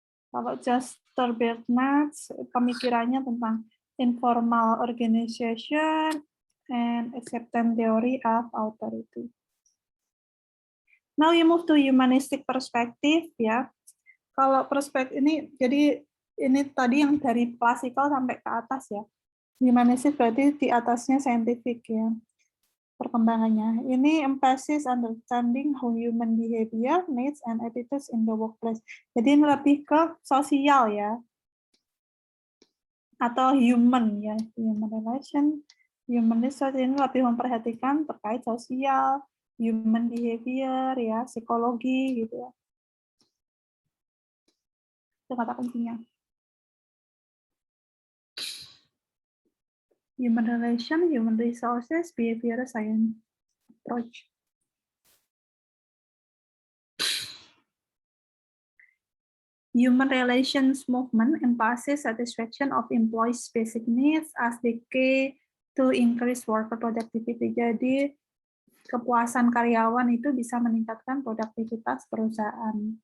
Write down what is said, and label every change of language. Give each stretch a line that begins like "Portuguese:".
English: Kalau Chester Bernard,
Indonesian: pemikirannya tentang
English: informal organization and acceptance theory of authority. Now you move to humanistic perspective, ya.
Indonesian: Kalau perspektif ini, jadi ini tadi yang dari klasikal sampai ke atas, ya. Humanistic berarti di atasnya scientific, ya, perkembangannya.
English: Ini emphasis understanding how human behavior, needs, and attitudes in the workplace.
Indonesian: Jadi ini lebih ke sosial, ya, atau human, ya, human relation. Human resource ini lebih memperhatikan terkait sosial,
English: human behavior,
Indonesian: ya, psikologi, gitu, ya. Itu kata kuncinya.
English: Human relation, human resources, behavioral science approach. Human relations movement emphasizes satisfaction of employees' basic needs as the key to increase worker productivity.
Indonesian: Jadi kepuasan karyawan itu bisa meningkatkan produktivitas perusahaan.